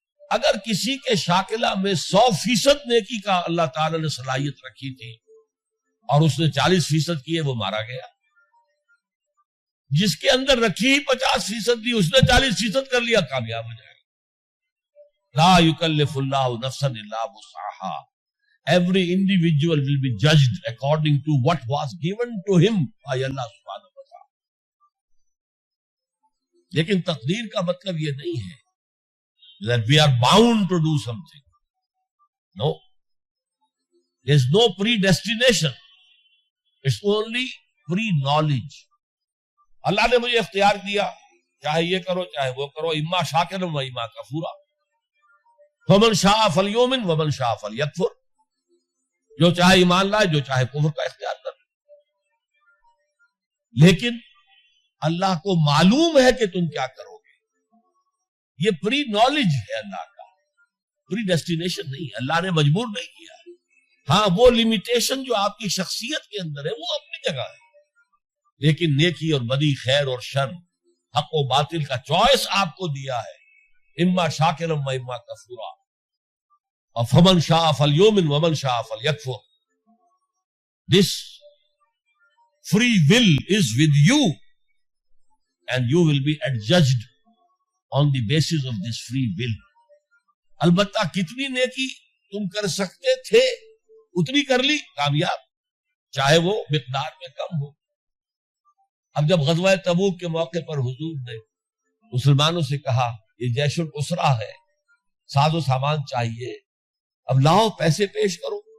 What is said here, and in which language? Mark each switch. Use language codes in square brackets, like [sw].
[ur] اگر کسی کے شاکلہ میں 100% نیکی کا اللہ تعالی نے صلاحیت رکھی تھی اور اس نے 40% کیے، وہ مارا گیا. جس کے اندر رکھی ہی 50% تھی، اس نے 40% کر لیا، کامیاب ہو جائے گا. [ar] لا یکلف اللہ نفسا الا وسعها. [en] Every individual will be judged according to what was given to him by Allah subhanahu wa ta'ala. [ur] لیکن تقدیر کا مطلب یہ نہیں ہے [en] that we are bound to do something. No. There is no predestination. It's only pre-knowledge. [ur] اللہ نے مجھے اختیار دیا، چاہے یہ کرو چاہے وہ کرو، [ar] اما شاکرا و اما کفورا. فمن شاء فلیؤمن ومن شاء فلیکفر. [ur] جو چاہے ایمان لائے، جو چاہے کفر کا اختیار کر. لیکن اللہ کو معلوم ہے کہ تم کیا کرو گے. یہ پری نالج ہے اللہ کا، پری ڈیسٹینیشن نہیں. اللہ نے مجبور نہیں کیا. ہاں وہ لمیٹیشن جو آپ کی شخصیت کے اندر ہے وہ اپنی جگہ ہے، لیکن نیکی اور بدی، خیر اور شر، حق و باطل کا چوائس آپ کو دیا ہے. [ar] اما شاکرا و اما کفورا. فمن شاء فلیؤمن ومن شاء فلیکفر. [en] This free will is with you and you will be adjudged on the basis of this free will. [ur] البتہ کتنی نیکی تم کر سکتے تھے اتنی کر لی، کامیاب، چاہے وہ مقدار میں کم ہو. اب جب غزوہ تبوک کے موقع پر حضور نے مسلمانوں سے کہا یہ جیش الاسرہ ہے، ساز و سامان چاہیے، اب لاؤ پیسے پیش کرو.